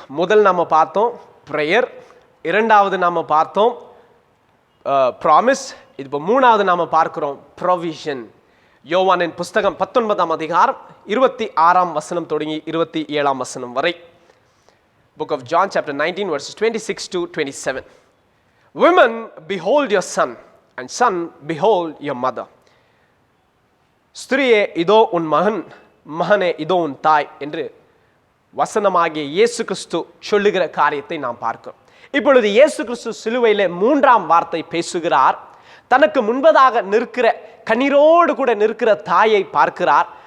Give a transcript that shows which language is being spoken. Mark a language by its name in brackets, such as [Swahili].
[Tamil] முதல் நாம பார்த்தோம் ப்ரேயர், 2வது நாம பார்த்தோம் ப்ராமிஸ். இப்போ 3வது நாம பார்க்கிறோம் ப்ரொவிஷன். யோவானின் புஸ்தகம் 19ஆம் அதிகாரம் 26ஆம் வசனம் தொடங்கி 27ஆம் வசனம் வரை. [English] Book of John chapter 19 verses 26 to 27. Women, behold your son, and son, behold your mother. [Tamil] ஸ்திரியே இதோ உன் மகன், மகனே இதோ உன் தாய் என்று வசனமாகிய இயேசு கிறிஸ்து சொல்லுகிற காரியத்தை நாம் பார்க்கிறோம். இப்பொழுது இயேசு கிறிஸ்து சிலுவையிலே 3ஆம் வார்த்தை பேசுகிறார். தனக்கு முன்பதாக நிற்கிற கண்ணீரோடு கூட நிற்கிற தாயை பார்க்கிறார்.